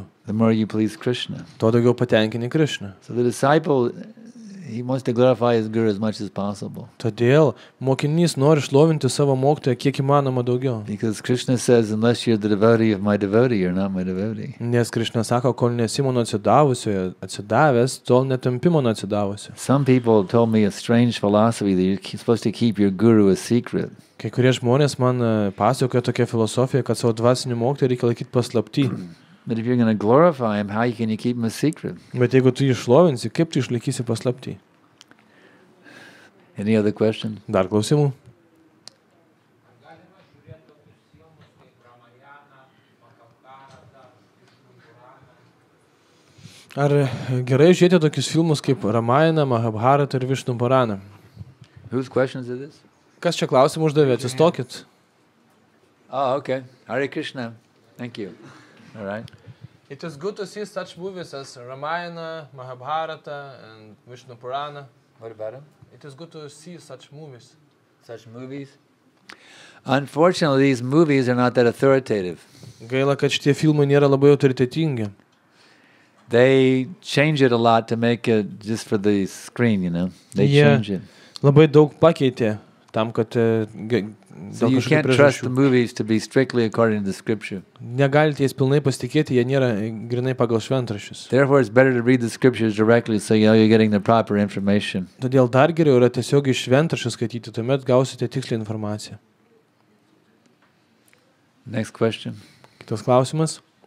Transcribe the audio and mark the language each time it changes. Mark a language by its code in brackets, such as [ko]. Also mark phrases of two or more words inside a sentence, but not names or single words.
[en] the more you please Krishna. [lt] tuo daugiau patenkini Krišną. [en] So the disciple, he wants to glorify his guru as much as possible. [lt] Todėl mokinys nori šlovinti savo mokytoją kiek įmanoma daugiau. [en] Because Krishna says, unless you're the devotee of my devotee, you're not my devotee. [lt] Nes Krišna sako, kol nesi mano atsidavęs, tol netampi mano atsidavusio. [en] Some people told me a strange philosophy that you're supposed to keep your guru a secret. [lt] Kai kurie žmonės man pasakoja tokią filosofiją, kad savo dvasinį mokytoją reikia laikyti paslapty. [en] But if you're going to glorify him, how can you keep him a secret? [lt] Bet jeigu tu jį šlovinsi, kaip tu išlaikysi paslapty? [en] Any other questions? [lt] Dar klausimų? Ar gerai žiūrėti tokius filmus kaip Ramayana, Mahabharata ir Višnu Purana? [en] Whose questions are this? [lt] Kas čia klausimų uždavė? Atsistokit. [en] Oh, okay. [sa] Hare Krishna. [en] Thank you. All right. It is good to see such movies as Ramayana, Mahabharata and Vishnu Purana. What about him? It is good to see such movies. Such movies? Unfortunately, these movies are not that authoritative. [lt] Gaila, kad šitie filmai nėra labai autoritetingi. [en] They change it a lot to make it just for the screen, you know. They Yeah. change it. [lt] Labai daug pakeitė tam, kad [en] So [lt] dėl [en] you [lt] kažkokių [en] can't trust the [lt] priežasčių. [en] movies to be strictly according to the scripture. [lt] Negalite jais pilnai pasitikėti, jie nėra grinai pagal šventraščius. [en] Therefore, it's better to read the scriptures directly so you know you're getting the proper information. [lt] Todėl dar geriau yra tiesiog iš šventraščių skaityti, tuomet gausite tikslę informaciją. [en] Next question. [lt] Kitas klausimas.